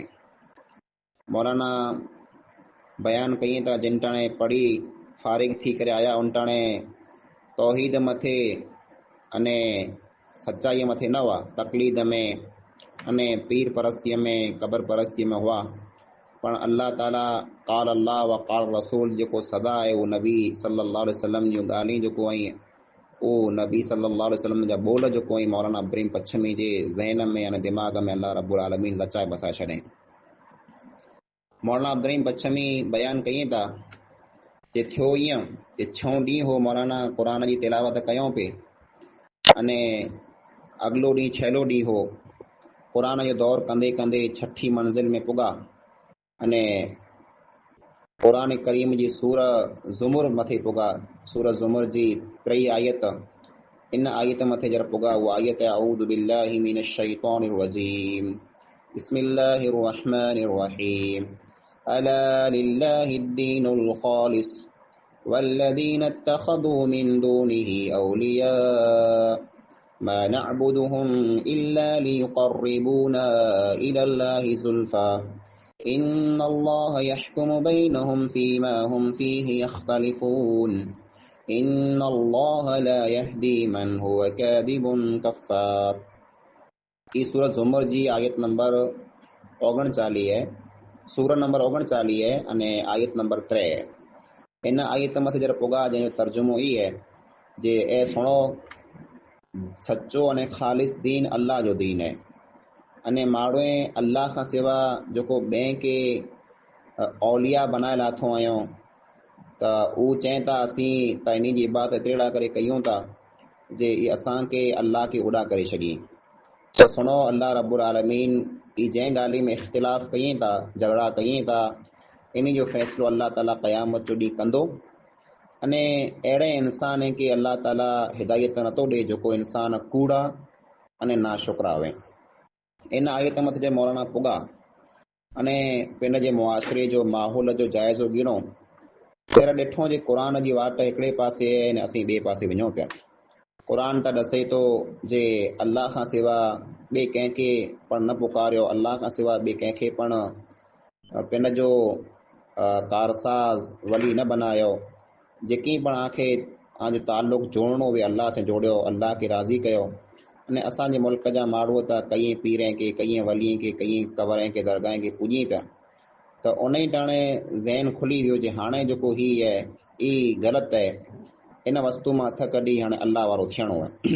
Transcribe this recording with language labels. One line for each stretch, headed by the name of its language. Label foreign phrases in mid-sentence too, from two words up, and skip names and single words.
Sindhi: मौलाना बयान कई था जिन टाणे पढ़ी फारिग थी करे आया उन टाणे तौहीद मथे अने सच्चाईअ मथे न हुआ, तकलीद में अने पीर परस्तीअ में, क़बर परस्तीअ में हुआ। पण अल्लाह ताला
Arabic: قال الله وقال رسول
Sindhi: जेको सदा आहे उहो नबी
Arabic: صلى الله عليه وسلم
Sindhi: जूं ॻाल्हियूं जेको आई उहो नबी
Arabic: صلى الله عليه وسلم
Sindhi: जा बोल जेको आई मौलाना अब्दुल पच्छमी जे ज़हन में अने दिमाग़ में
Arabic: الله رب العالمين
Sindhi: लचाए बसाए छॾियईं। मौलाना अब्दुल पच्छमी बयान कई था जे थियो ईअं जे 6 ॾींहं हो मौलाना क़ुरान जी तिलावत कयूं पे अने अॻिलो ॾींहुं 6 ॾींहुं हो क़ुरान जो दौर कंदे कंदे 6ठी मंज़िल में पुॻा अने क़ुरान करीम जी सूर ज़ुमुर मथे पुॻा। सूर ज़ुमुर जी 3 आयत, इन आयत मथे जरा पुॻा, उहा आयत
Arabic: أعوذ بالله من الشيطان الرجيم بسم الله الرحمن الرحيم ألا لله الدين الخالص والذين اتخذوا من دونه أولياء ما نعبدهم إلا ليقربونا إلى الله زلفى إن الله يحكم بينهم فيما هم فيه يختلفون إن الله لا يهدي من هو كاذب كفار.
Sindhi: ई सूरत ज़ुमर जी आयत नंबर 39 है, सूरत नंबर 39 है अने आयत नंबर 3 है। इन आयत मथे जरा पुॻा जंहिंजो तर्जुमो ई है जे ए सुणो सच्चो अने ख़ालिस दीन अल्लाह जो दीन है अने माण्हू अल्लाह खां सिवा जेको ॿिए खे औलिया बनाए लाथो आहियूं त उहो चवनि था असीं त इन जी इबादत अहिड़ा करे कयूं था जे असांखे अल्लाह खे उॾा करे छॾी। त सुनो
Arabic: الله رب العالمين
Sindhi: ई जंहिं ॻाल्हि में इख़्तिलाफ़ कयूं था, झगड़ा कयूं था, इन जो फ़ैसिलो अल्लाह ताला क़यामत जो ॾींहुं कंदो। अने अहिड़े इंसान खे अल्लाह ताला हिदायत नथो ॾिए जेको इंसान कूड़ा अने नाशुक्रा हुए। इन आयत मत जे मौलाना पुॻा अने पिंड जे मुआशिरे जो माहौल जो जाइज़ो गिणो, पर ॾिठो जे क़ुर जी वाट हिकिड़े पासे आहे ऐं असीं ॿिए पासे वञूं पिया। क़ुर त ॾसे थो जे अल्लाह खां सिवा ॿिए कंहिंखे पण न पुकारियो, अल्लाह खां सिवा ॿिए कंहिंखे पण पिंड जो कारसाज़ वली न बनायो। जेकी पण आखे तव्हांजो ताल्लुक़ जोड़णो हुए अल्लाह से जोड़ियो, अल्लाह खे राज़ी कयो। अने असांजे मुल्क जा माण्हू त कई पीर खे, कई वली खे, कई कबर खे, दरगाह खे पूॼी पिया। त उन ई टाणे ज़हन खुली वियो जे हाणे जेको ही आहे ई ग़लति आहे, इन वस्तु मां हथ कढी हाणे अल्लाह वारो थियणो आहे।